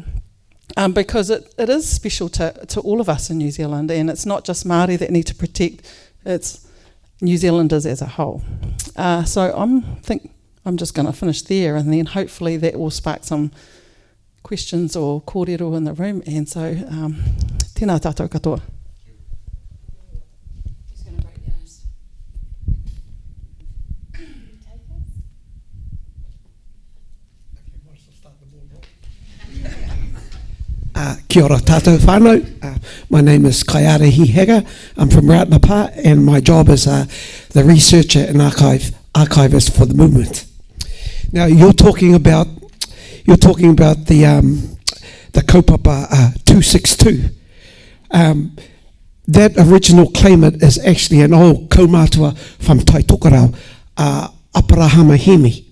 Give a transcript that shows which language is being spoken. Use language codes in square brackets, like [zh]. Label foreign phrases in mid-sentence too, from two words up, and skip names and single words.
[en] Because it is special to all of us in New Zealand, and it's not just Māori that need to protect, it's New Zealanders as a whole. So I'm just going to finish there, and then hopefully that will spark some questions or korero in the room. And so, [mi] tēnā tātou katoa. [en] Just going to break the ice. [mi] Kia ora tātou whānau. [en] My name is Kaiarehi Hega. I'm from Rautnapa, and my job is the researcher and archivist for the movement. Now you're talking about the kaupapa 262. That original claimant is actually an old kaumatua from Taitokarau, Aparahamahimi.